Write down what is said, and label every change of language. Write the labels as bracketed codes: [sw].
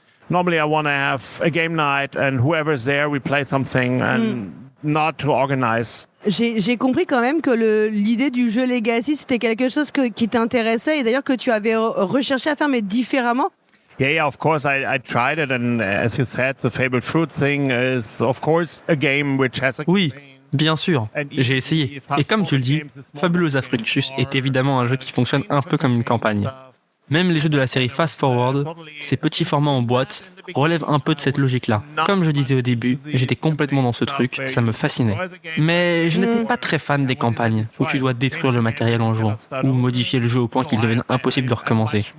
[en] Normally I want to have a game night and whoever's there, we play something and not to organize. [fr] J'ai compris quand même que l'idée du jeu Legacy, c'était quelque chose qui t'intéressait et d'ailleurs que tu avais recherché à faire, mais différemment. [en] Yeah, of course, I tried it, and as you said, the Fabled Fruit thing is, of course, a game which has a... [fr] Oui, bien sûr, j'ai essayé. Et comme tu le dis, Fabulosa Fructus est évidemment un jeu qui fonctionne un peu comme une campagne. Même les jeux de la série Fast Forward, ces petits formats en boîte, relèvent un peu de cette logique-là. Comme je disais au début, j'étais complètement dans ce truc, ça me fascinait. Mais je n'étais pas très fan des campagnes, où tu dois détruire le matériel en jouant, ou modifier le jeu au point qu'il devienne impossible de recommencer.